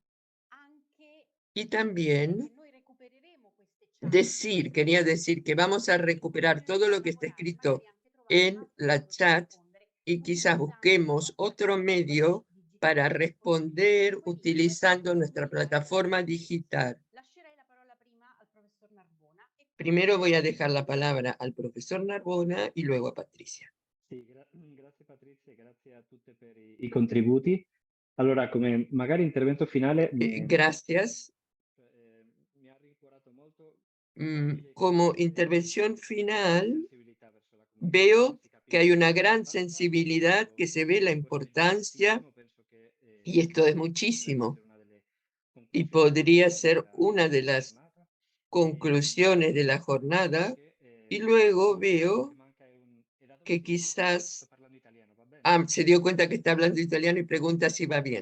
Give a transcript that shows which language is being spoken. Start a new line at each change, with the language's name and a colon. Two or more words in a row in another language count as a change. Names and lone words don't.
Spanish: Y también quería decir que vamos a recuperar todo lo que está escrito en la chat y quizás busquemos otro medio para responder utilizando nuestra plataforma digital. Primero voy a dejar la palabra al professor Narbona y luego a Patricia.
Italian: Sì, grazie Patrizia, grazie a tutte per i contributi. Allora, come magari intervento finale...
Spanish: Gracias.
Italian: Mi ha rincuorato molto
Spanish: como intervención final, veo que hay una gran sensibilidad, que se ve la importancia, y esto es muchísimo, y podría ser una de las conclusiones de la jornada, y luego veo que quizás se dio cuenta que está hablando italiano y pregunta si va bien.